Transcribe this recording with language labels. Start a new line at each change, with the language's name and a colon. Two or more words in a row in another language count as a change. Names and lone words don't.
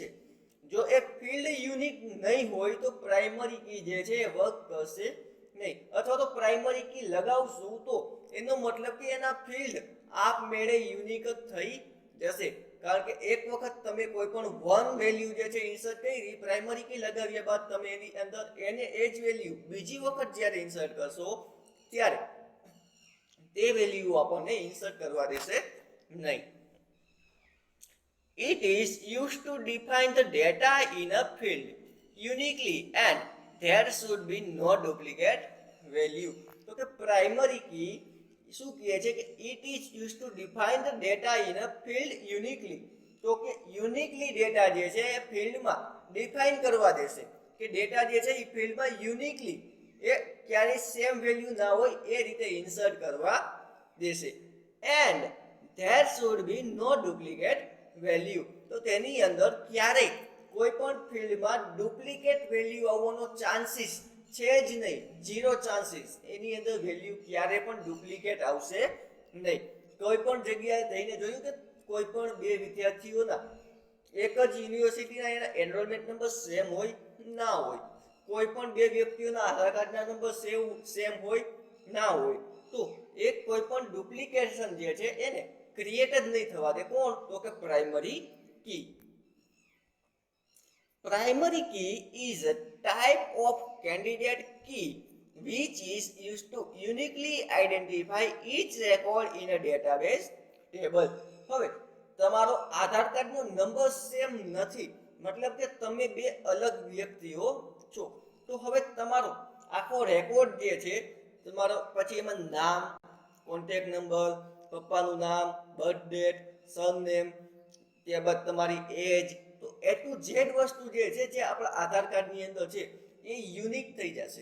Gujarati: જો એ ફિલ્ડ યુનિક નહીં હોય તો
English: primary key
Gujarati: જે છે એ વર્ક કરશે નહીં, અથવા તો
English: primary key
Gujarati: લગાવશું તો એનો મતલબ કે એના ફિલ્ડ આપમેળે યુનિક જ થઈ જશે. કારણ કે એક વખત તમે કોઈ પણ
English: one value
Gujarati: જે છે ઇન્સર્ટ કરી,
English: primary key
Gujarati: લગાવ્યા બાદ તમે એની અંદર એને એ જ વેલ્યુ બીજી વખત જ્યારે ઇન્સર્ટ કરશો ત્યારે તે વેલ્યુ આપણને ઇન્સર્ટ કરવા દેશે નહીં.
English: It is used to define the data in a field uniquely and there should be no duplicate value.
Gujarati: તો કે
English: primary key
Gujarati: શું કહે છે કે
English: it is used to define the data in a field uniquely.
Gujarati: તો કે યુનિકલી ડેટા જે છે એ ફિલ્ડમાં ડિફાઇન કરવા દેશે કે ડેટા જે છે એ ફિલ્ડમાં યુનિકલી એ ક્યારેય
English: same value
Gujarati: ના હોય એ રીતે ઇન્સર્ટ કરવા દેશે.
English: and there should be no duplicate value,
Gujarati: તો તેની અંદર ક્યારેય કોઈ પણ ફિલ્ડમાં
English: duplicate value
Gujarati: આવવાનો ચાન્સીસ છે જ નહીં, 0 ચાન્સીસ. એની અંદર વેલ્યુ ક્યારે પણ ડુપ્લિકેટ આવશે નહીં. કોઈ પણ જગ્યાએ જઈને જોયું કે કોઈ પણ બે વિદ્યાર્થીઓના એક જ યુનિવર્સિટીના એના
English: enrollment number
Gujarati: સેમ હોય? ના હોય. કોઈ પણ બે વ્યક્તિઓના આધાર કાર્ડના નંબર સેમ હોય? ના હોય. તો એક કોઈ પણ ડુપ્લિકેશન જે છે એને ક્રિએટ જ નહીં થવા દે. કોણ? તો કે
English: primary key. Primary key is a type of candidate key which is used to uniquely identify each record in a database table.
Gujarati: હવે તમારો આધાર કાર્ડનો નંબર સેમ નથી, મતલબ કે તમે બે અલગ વ્યક્તિઓ છો, તો હવે તમારો આખો રેકોર્ડ જે છે તમારો, પછી એમાં નામ,
English: contact number,
Gujarati: પપ્પાનું નામ,
English: birth date,
Gujarati: સરનેમ, ત્યારબાદ તમારી એજ, તો
English: A to Z
Gujarati: વસ્તુ જે છે જે આપણા આધાર કાર્ડની અંદર છે એ યુનિક થઈ જશે.